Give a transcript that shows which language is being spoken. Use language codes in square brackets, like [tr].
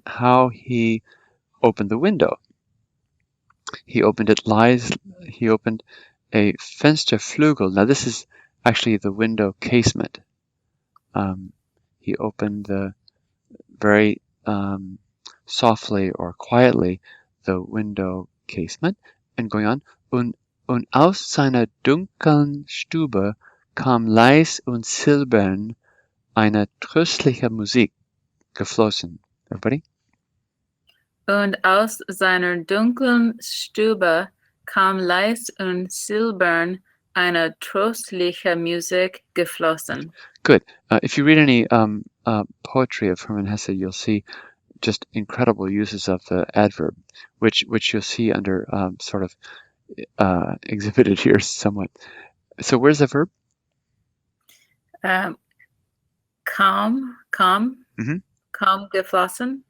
[en] How he opened the window. He opened it he opened a Fensterflügel. Now this is actually the window casement. He opened very softly or quietly the window casement. And going on, [de] und aus seiner dunklen Stube kam leis und silbern eine tröstliche Musik geflossen. [en] Everybody? [de] Und aus seiner dunklen Stube kam leis und silbern eine tröstliche Musik geflossen. [en] Good. If you read any poetry of Hermann Hesse, you'll see just incredible uses of the adverb, which you'll see under sort of exhibited here somewhat. So where's the verb? [de] Kam geflossen.